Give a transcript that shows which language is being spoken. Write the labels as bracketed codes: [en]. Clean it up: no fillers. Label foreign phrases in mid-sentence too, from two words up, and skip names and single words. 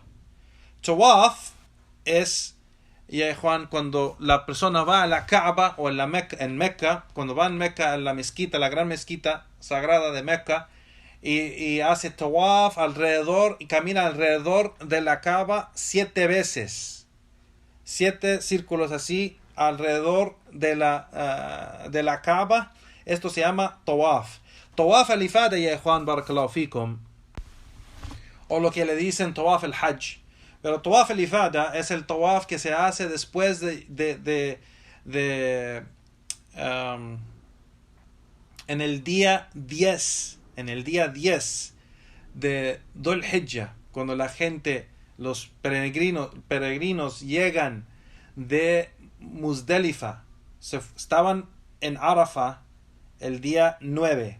[es] Tawaf es, ya Juan, cuando la persona va a la Kaaba o en Mecca, cuando va en Mecca a la mezquita, la gran mezquita sagrada de Mecca, y hace tawaf alrededor y camina alrededor de la Kaaba 7 veces. 7 círculos así alrededor de la Kaaba. Esto se llama tawaf. [ar] طواف الإفاضة, [es] ya Juan, [ar] بارك الله فيكم, [es] o lo que le dicen [ar] طواف الحج. [es] Pero [ar] طواف الإفاضة [es] es el tawaf que se hace después en el día 10. En el día 10 de Dhul Hijjah, cuando la gente, los peregrinos llegan de Muzdalifa, estaban en Arafah el día 9.